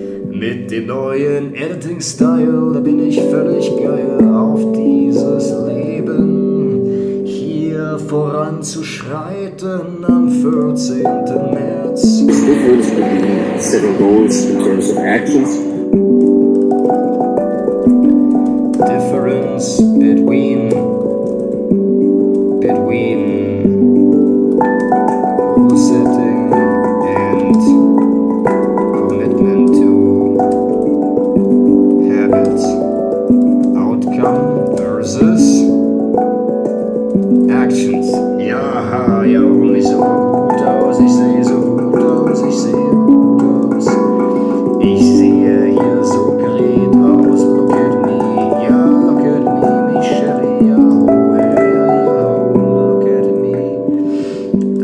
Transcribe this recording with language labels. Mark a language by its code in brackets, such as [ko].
[de] Mit dem neuen Editing-Style, da bin ich völlig geil auf dieses Leben hier voranzuschreiten am 14. März. [en] The difference between setting goals in terms of actions. Difference between goal setting and commitment to habits, outcome versus actions. [de] Ja, und ich so gut aus, ich sehe so gut aus, ich sehe gut aus. Ich sehe hier so great aus, [en] look at me, ja, look at me, Michelle, ja, look at me.